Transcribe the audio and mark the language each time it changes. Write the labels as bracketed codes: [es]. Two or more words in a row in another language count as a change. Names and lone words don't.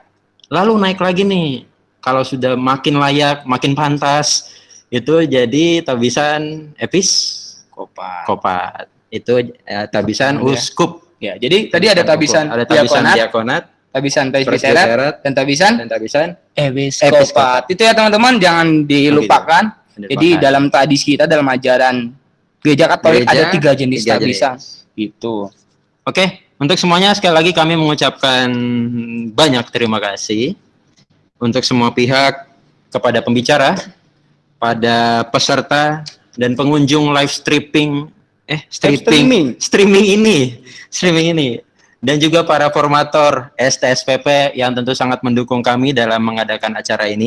[id] Lalu naik lagi nih, kalau sudah makin layak, makin pantas, itu jadi tabisan episkopat. Itu tabisan uskup. Ya, jadi tadi ada tabisan diakonat, tabisan presbiterat, dan tabisan episkopat. Itu ya teman-teman, jangan dilupakan. Jadi dalam tradisi kita, dalam ajaran Gereja Katolik ada 3 jenis tabisan. Itu. Oke, untuk semuanya sekali lagi kami mengucapkan banyak terima kasih untuk semua pihak, kepada pembicara, pada peserta dan pengunjung [en] live streaming [id] ini, dan juga para formator STSPP yang tentu sangat mendukung kami dalam mengadakan acara ini.